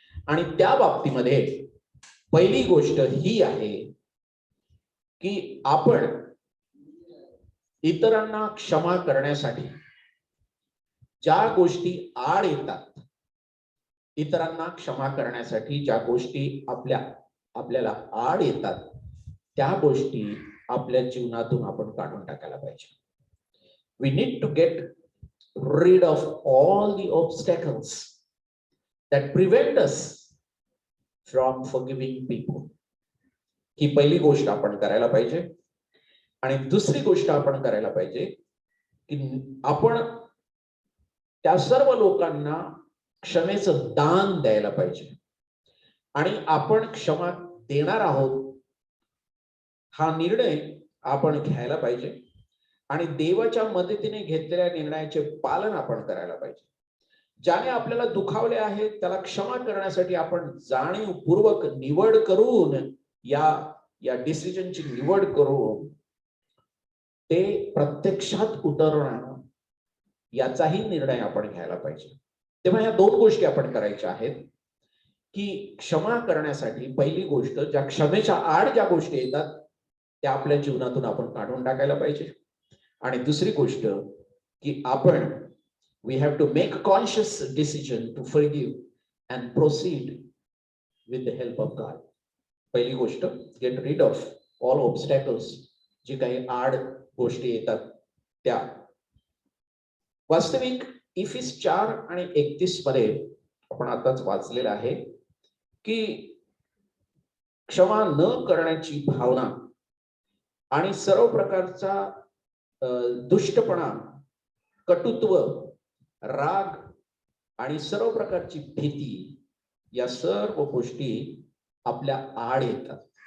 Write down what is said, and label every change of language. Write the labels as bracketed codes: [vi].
[mr] आणि त्या बाबतीमध्ये पहिली गोष्ट ही आहे की आपण इतरांना क्षमा करण्यासाठी ज्या गोष्टी आड येतात, इतरांना क्षमा करण्यासाठी ज्या गोष्टी आपल्याला आड येतात, त्या गोष्टी आपल्या जीवनातून आपण काढून टाकायला पाहिजे. [en] We need to get rid of all the obstacles that prevent us from forgiving people. [mr] ही पहिली गोष्ट आपण करायला पाहिजे. आणि दुसरी गोष्ट आपण करायला पाहिजे की आपण त्या सर्व लोकांना क्षमेचं दान द्यायला पाहिजे. आणि आपण क्षमा देणार आहोत हा निर्णय आपण घ्यायला पाहिजे आणि देवाच्या मदतीने घेतलेल्या निर्णयाचे पालन आपण करायला पाहिजे. ज्याने आपल्याला दुखावले आहे त्याला क्षमा करण्यासाठी आपण जाणीवपूर्वक निवड करून या डिसिजनची निवड करून ते प्रत्यक्षात उतरवणं याचाही निर्णय आपण घ्यायला पाहिजे. तेव्हा या दोन गोष्टी आपण करायच्या आहेत की क्षमा करण्यासाठी पहिली गोष्ट, ज्या क्षमेच्या आड ज्या गोष्टी येतात त्या आपल्या जीवनातून आपण काढून टाकायला पाहिजे. आणि दुसरी गोष्ट की आपण [en] we have to make a conscious decision to forgive and proceed with the help of God. [mr] पहिली गोष्ट, [en] get rid of all obstacles, [mr] जे काही आड गोष्टी येतात त्या. वास्तविक इफिस 4 आणि 31 मध्ये आपण आताच वाचलेलं आहे की क्षमा न करण्याची भावना आणि सर्व प्रकारचा दुष्टपणा, कटुत्व, राग आणि सर्व प्रकारची भीती या सर्व गोष्टी आपल्या आड येतात.